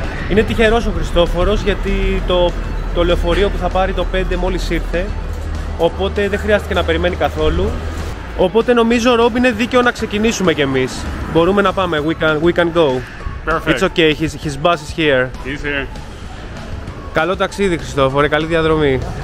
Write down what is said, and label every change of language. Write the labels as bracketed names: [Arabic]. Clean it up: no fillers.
[Greek] Είναι τυχερός ο Χριστόφορος γιατί το λεωφορείο που θα πάρει το 5 μόλις ήρθε, οπότε δεν χρειάστηκε να περιμένει καθόλου. Οπότε νομίζω, Robb, είναι δίκαιο να ξεκινήσουμε κι εμείς. Μπορούμε να πάμε, we can go. [English] Perfect. It's okay, his bus is here. He's here. [Greek] Καλό ταξίδι, Χριστόφορε, καλή διαδρομή.